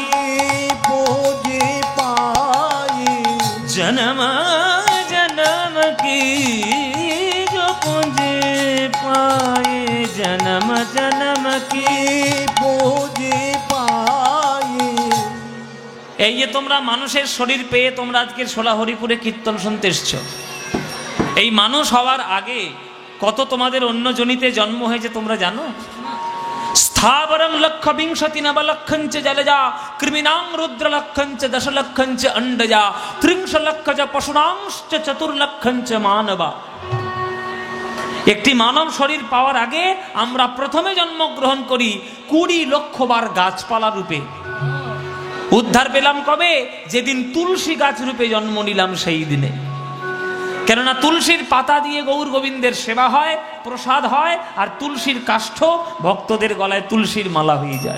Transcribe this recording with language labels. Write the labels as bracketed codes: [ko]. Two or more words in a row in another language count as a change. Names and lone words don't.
[hi] पूंजी पाई, जन्म जन्म की जो पूंजी पाई, जन्म जन्म की पूंजी पाई। [bn] এই যে তোমরা মানুষের শরীর পেয়ে তোমরা আজকে সোলাহরিপুরে কীর্তন শুনতে এসছো, এই মানুষ হওয়ার আগে কত তোমাদের অন্য জনিতে জন্ম হয়েছে তোমরা জানো? [sa] स्थावरं लक्ष विंशति नवलक्षंच जलजा, कृमिनां रुद्रलक्षंच दशलक्षंच अंडजा, त्रिंशलक्षज पशुनांश्च चतुर्लक्षंच मानवा। [bn] একটি মানব শরীর পাওয়ার আগে আমরা প্রথমে জন্মগ্রহণ করি 20 লক্ষ বার গাছপালা রূপে। উদ্ধার পেলাম কবে? যেদিন তুলসী গাছ রূপে জন্ম নিলাম সেই দিনে। কেননা তুলসীর পাতা দিয়ে গৌর গোবিন্দের সেবা হয়, প্রসাদ হয়, আর তুলসীর কাষ্ঠ ভক্তদের গলায় তুলসীর মালা হয়ে যায়।